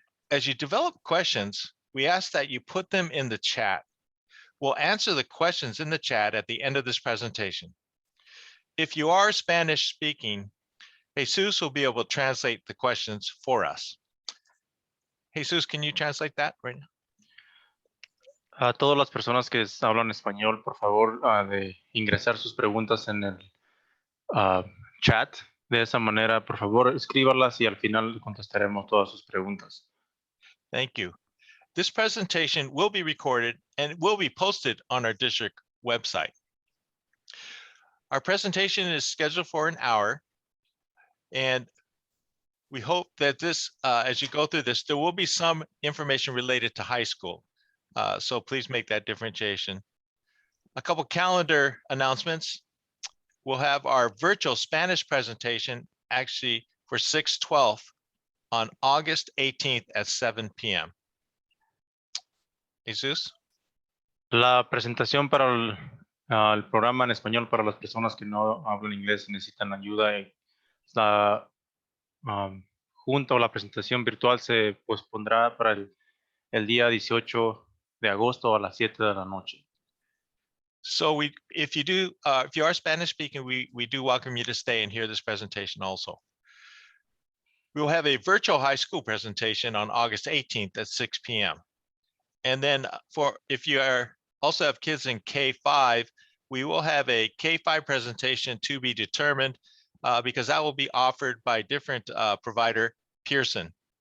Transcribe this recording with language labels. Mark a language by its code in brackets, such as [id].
[en] As you develop questions, we ask that you put them in the chat. We'll answer the questions in the chat at the end of this presentation. If you are Spanish speaking, Jesus will be able to translate the questions for us. Jesus, can you translate that right now? [es] A todas las personas que hablan español, por favor, de ingresar sus preguntas en el chat. De esa manera, por favor, escríbalas y al final contestaremos todas sus preguntas. [en] Thank you. This presentation will be recorded and will be posted on our district website. Our presentation is scheduled for an hour, and we hope that this, as you go through this, there will be some information related to high school. So please make that differentiation. A couple calendar announcements. We'll have our virtual Spanish presentation actually for 6/12 on August 18th at 7 p.m. Jesus? [es] La presentación para el programa en español para las personas que no hablan inglés y necesitan ayuda. La junta o la presentación virtual se pospondrá para el día 18 de agosto a las 7 de la noche. [en] So if you are Spanish speaking, we do welcome you to stay and hear this presentation also. We will have a virtual high school presentation on August 18th at 6 p.m. And then if you also have kids in K-5, we will have a K-5 presentation to be determined because that will be offered by a different provider, Pearson.